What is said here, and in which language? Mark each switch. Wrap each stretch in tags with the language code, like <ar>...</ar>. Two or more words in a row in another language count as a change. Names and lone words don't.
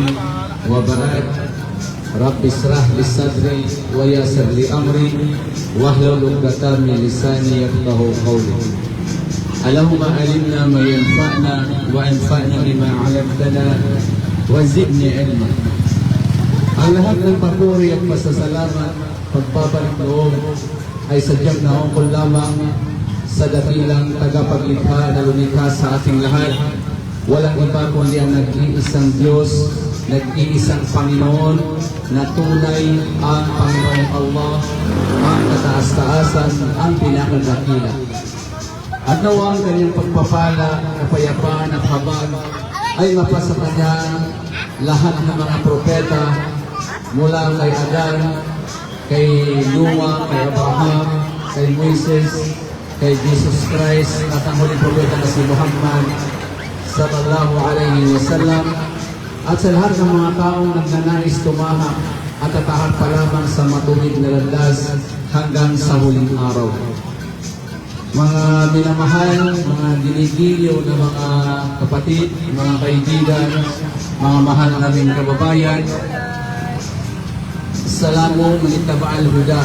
<ar>وبعد. رب اشرح لي صدري ويسر لي أمري واحلل عقدة من لساني يفقهوا قولي. اللهم علمنا ما ينفعنا وانفعنا بما علمتنا وزدني علما.</ar> <tl>Ang lahat ng papuri at pasasalamat, pagpapalik loob ay sadyang naungkol lamang sa dakilang tagapaglikha na lumikha sa ating lahat. Walang iba kundi ang nag-iisang Diyos, nag-iisang Panginoon, na tunay ang Panginoong Allah, ang kataas-taasan, ang pinakadakila. At nawa ang kanyang pagpapala, kapayapaan at habag ay mapasa kanya lahat ng mga propeta mula kay Adan, kay Noah, kay Abraham, kay Moises, kay Jesus Christ, at ang huling propeta na si Muhammad</tl> <ar>صلى الله عليه وسلم,</ar> <tl>at sa lahat ng mga taong nagnanais tumahak at tatahak pa lamang sa matuwid na landas hanggang sa huling araw. Mga minamahal, mga dinigiliw na mga kapatid, mga kaibigan, mga mahal naming kababayan,</tl> <ar>سلام من اتبع الهدى.</ar>